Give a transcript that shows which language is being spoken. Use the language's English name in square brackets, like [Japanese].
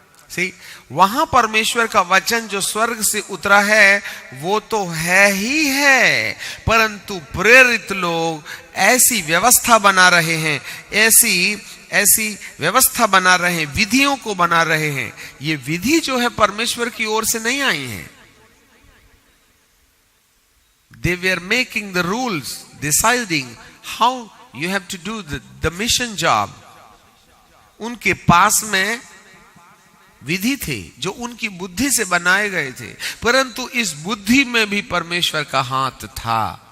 [English] सी, [Hindi] वहां परमेश्वर का वचन जो स्वर्ग से उतरा है वो तो है ही है, परंतु प्रेरित लोग ऐसी व्यवस्था बना रहे हैं, ऐसी व्यवस्था बना रहे हैं, विधियों को बना रहे हैं। ये विधि जो है परमेश्वर की ओर से नहीं आई है। [English] They were making the rules, deciding how you have to do the mission job. [Hindi] उनके पास में विधि थे जो उनकी बुद्धि से बनाए गए थे, परंतु इस बुद्धि में भी परमेश्वर का हाथ था।